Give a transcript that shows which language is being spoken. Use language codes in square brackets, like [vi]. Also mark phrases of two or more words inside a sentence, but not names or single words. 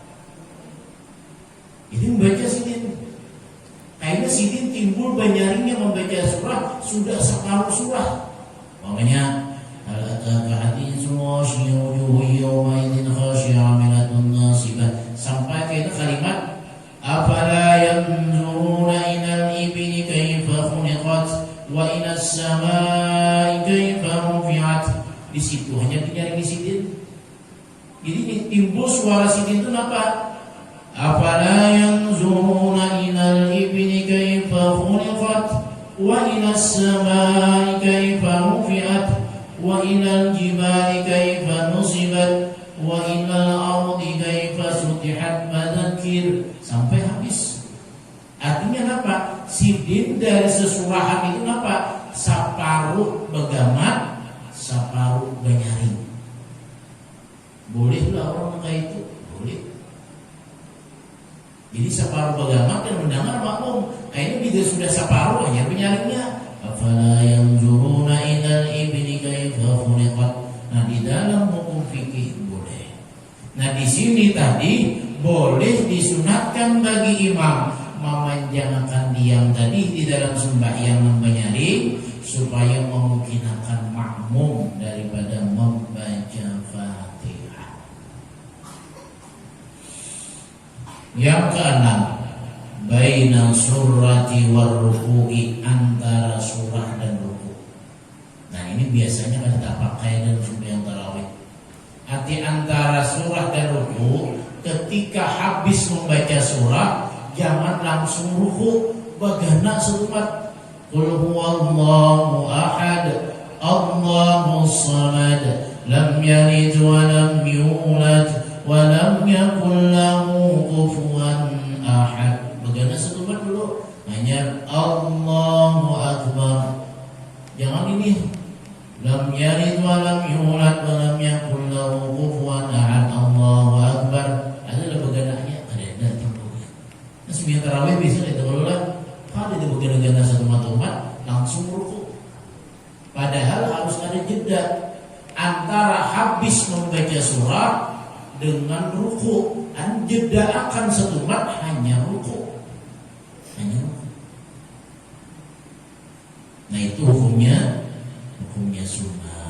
[bjn] Ini membaca Sidin. Kayaknya Sidin timbul banyaringnya membaca surah sudah separuh surah. [ar] Makanya هل أتاك حديث الغاشية وجوه يومئذ خاشعة عاملة ناصبة [bjn] sampai ke kalimat [ar] أفلا ينظرون إلى الإبل كيف خلقت وإلى السماء كيف رفعت. [bjn] Di situ hanya dinyaring di Sidin. Jadi timbul suara Sidin itu apa? [ar] أفلا ينظرون إلى الإبل كيف خلقت وإلى السماء كيف رفعت وإلى الجبال كيف نصبت وإلى الأرض كيف سطحت فذكر [bjn] sampai habis. Artinya apa? Sidin dari sesurahan itu apa? Separuh begamat, separuh banyaring. Bolehlah orang kayak itu, boleh. Jadi separuh begamat dan mendengar makmum. Ini juga sudah separuh hanya banyaringnya. [ar] أفلا ينظرون إلى الإبل كيف خلقت. [bjn] Nah, di dalam hukum fikih boleh. Nah, di sini tadi boleh disunatkan bagi imam memanjangkan diam tadi di dalam sembahyang membanyaring supaya memungkinkan makmum daripada membaca Fatihah. Yang keenam, [ar] بين السورة والركوع, [bjn] antara surah dan ruku'. Nah, ini biasanya kan kita pakai dalam sembahyang tarawih. Arti antara surah dan ruku', ketika habis membaca surah jangan langsung ruku', bagana serumat [ar] قل هو الله أحد الله الصمد لم يلد ولم يولد ولم يكن له كفوا أحد. [bjn] Bagana serumat dulu, hanya [ar] الله أكبر. [bjn] Jangan ini [ar] لم يلد ولم يولد ولم يكن له كفوا أحد. الله أكبر. [bjn] Ada bagananya, ada timbulnya. Nah, sembahyang tarawih bisa ditegulah. Kalau ada bagana satu umat langsung ruku'. Padahal harus ada jeda antara habis membaca surah dengan ruku. Jeda akan satu mat hanya ruku. Nah itu hukumnya sunat.